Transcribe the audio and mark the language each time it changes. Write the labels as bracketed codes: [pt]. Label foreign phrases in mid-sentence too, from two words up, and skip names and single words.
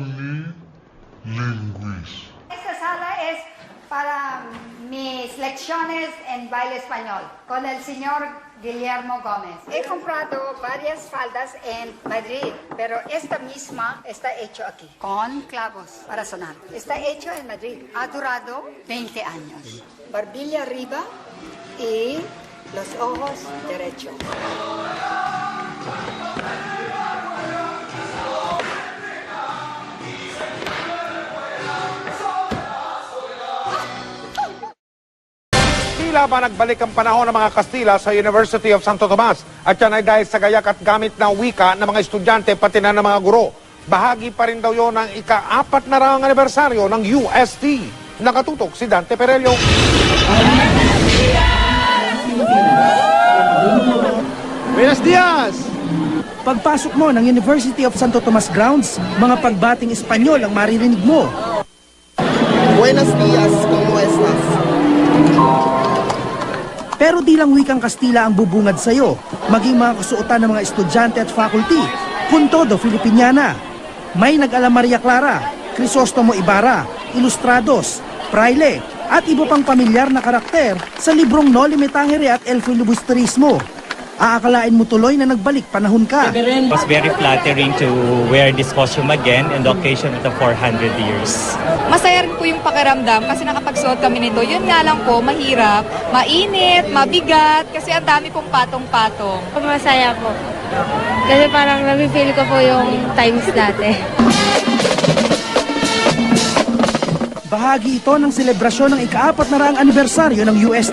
[es] Esta sala es para mis lecciones en baile español con el señor Guillermo Gómez. He comprado varias faldas en Madrid, pero esta misma está hecho aquí, con clavos para sonar. Está hecho en Madrid. Ha durado 20 años. Barbilla arriba y los ojos derechos. [tl] Tila ba nagbalik ang panahon ng mga Kastila sa University of Santo Tomas at yan ay dahil sa gayak at gamit na wika ng mga estudyante pati na ng mga guro. Bahagi pa rin daw yon ng ika-4 na raang anibersaryo ng UST. Nakatutok si Dante Perello. [es] Buenos dias! [tl] Pagpasok mo ng University of Santo Tomas grounds, mga pagbating Espanyol ang maririnig mo. [es] Buenos dias, ¿cómo estás? [tl] Pero di lang wikang Kastila ang bubungad sa'yo, maging mga kasuotan ng mga estudyante at faculty, kung todo Filipiniana. May nag-ala Maria Clara, Crisostomo Ibarra, Ilustrados, Fraile, at iba pang pamilyar na karakter sa librong Noli Me Tangere at El Filibusterismo. Aakalain mo tuloy na nagbalik panahon ka. [en] It was very flattering to wear this costume again in the occasion of the 400 years. [tl] Masaya rin po yung pakiramdam kasi nakapagsuot kami nito. Yun nga lang po, mahirap, mainit, mabigat, kasi ang dami pong patong-patong. Masaya po. Kasi parang nabifeel ko po yung times dati. Bahagi ito ng selebrasyon ng ika-4 na raang anibersaryo ng UST.